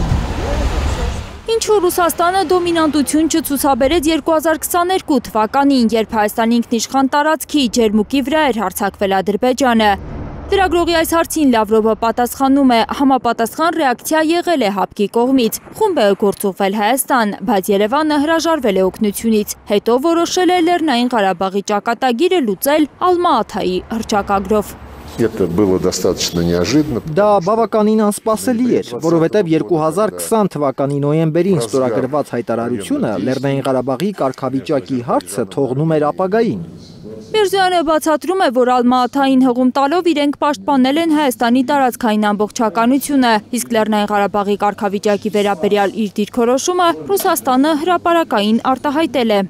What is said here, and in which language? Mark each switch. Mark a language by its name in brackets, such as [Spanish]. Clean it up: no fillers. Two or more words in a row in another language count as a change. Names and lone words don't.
[Armenian] Ինչու Ռուսաստանը դոմինանտություն չցուցաբերեց 2022 թվականին, երբ Հայաստանի ինքնիշխան տարածքի ջերմուկի վրա էր հարձակվել Ադրբեջանը։ Լրագրողի այս հարցին Լավրովը պատասխանում է, համապատասխան ռեակցիա եղել է հապկի կողմից։ Խումբ է գործուղվել Հայաստան, բայց Երևանը հրաժարվել է օգնությունից, հետո որոշել է Լեռնային Ղարաբաղի ճակատագիրը լուծել Ալմա-Աթայի հռչակագրով։ [Russian] Это было достаточно неожиданно. [Armenian] Դա բավականին անսպասելի էր, որովհետև 2020 թվականի նոյեմբերին ստորագրված հայտարարությունը Լեռնային Ղարաբաղի կարգավիճակի հարցը թողնում էր ապագային։ Միրզոյանը բացատրում է, որ Ալմատային հղում տալով իրենք պաշտպանել են Հայաստանի տարածքային ամբողջականությունը, իսկ Լեռնային Ղարաբաղի կարգավիճակի վերաբերյալ իր դիրքորոշումը Ռուսաստանը հրապարակային արտահայտել է։